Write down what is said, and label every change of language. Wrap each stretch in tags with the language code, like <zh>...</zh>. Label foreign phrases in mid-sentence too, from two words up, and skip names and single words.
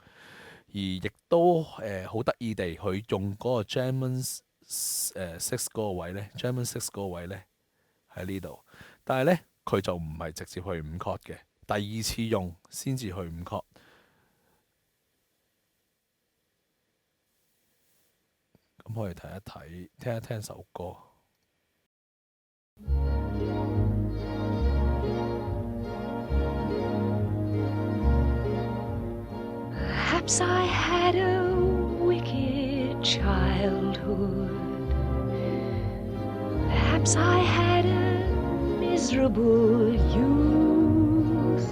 <yue>而亦都好得意地，佢用嗰個 German 6嗰個位呢 German 6嗰個位呢喺呢度，但係呢，佢就唔係直接去5 chord 嘅，第二次用先至去5 chord。咁可以睇一睇，聽一聽首歌。</yue> <en>Perhaps I had a wicked childhood. Perhaps I had a miserable youth.</en>